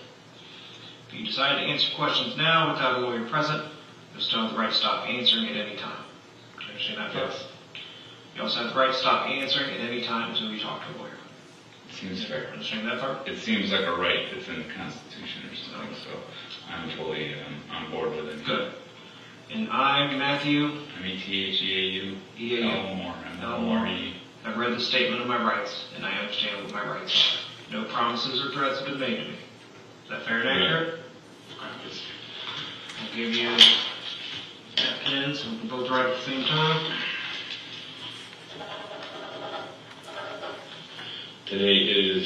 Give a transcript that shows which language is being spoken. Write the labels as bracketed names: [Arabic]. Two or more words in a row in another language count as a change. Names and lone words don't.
[English] If you decide to answer questions now without a lawyer present, you'll still have the right to stop answering at any time. Do you understand that? Yes. You also have the right to stop answering at any time until you talk to a lawyer. It seems fair. Understand that part? It seems like a right that's in the Constitution or something, so I'm totally on board with it. Good. And I, Matthew Metheau E.A.U. Moore, M-O-R-E. I've read the statement of my rights, and I understand what my rights are. No promises or threats have been made to me. Is that fair and accurate? I'll give you that pen so we can both write at the same time. Today is